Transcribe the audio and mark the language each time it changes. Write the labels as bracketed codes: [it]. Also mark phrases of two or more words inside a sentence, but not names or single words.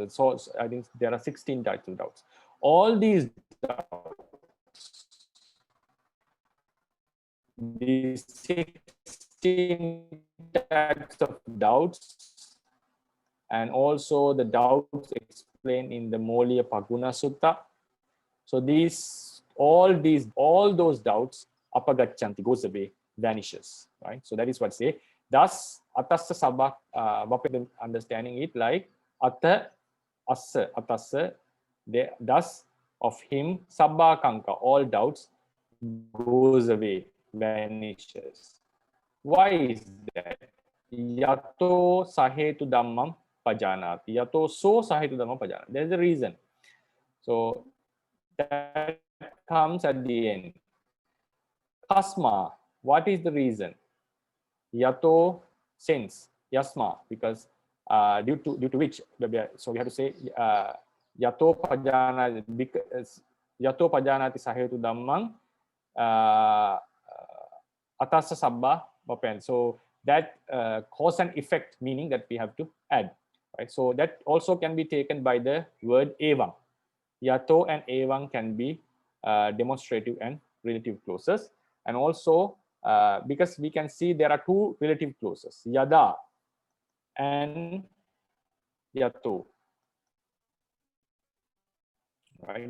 [en] So I think there are 16 types of doubts. All these doubts, these 16 types of doubts, and also the doubts explained in the Moliya Paguna Sutta. So all those doubts, apagachanti, goes away, vanishes, right? So that is what say. Thus, [pi] atassa sabba, [en] understanding it like [pi] atta, assa, atassa, [en] thus of him, [pi] sabba kanka, [en] all doubts goes away, vanishes. Why is that? [pi] Yato sahetu dhammam pajanati. Yato so sahetu dhammam pajanati. [en] There's a reason. So that comes at the end. Kasma, what is the reason? Yato, since, yasma, because due to which, so we have to say [pi] yato pajanati, [en] because [pi] yato pajanati sahetu dhammam atassa sabba vapen. [en] So that cause and effect meaning that we have to add, right? So that also can be taken by the word evang. Yato and evang can be demonstrative and relative clauses, and also because we can see there are two relative clauses, yada and yato, right?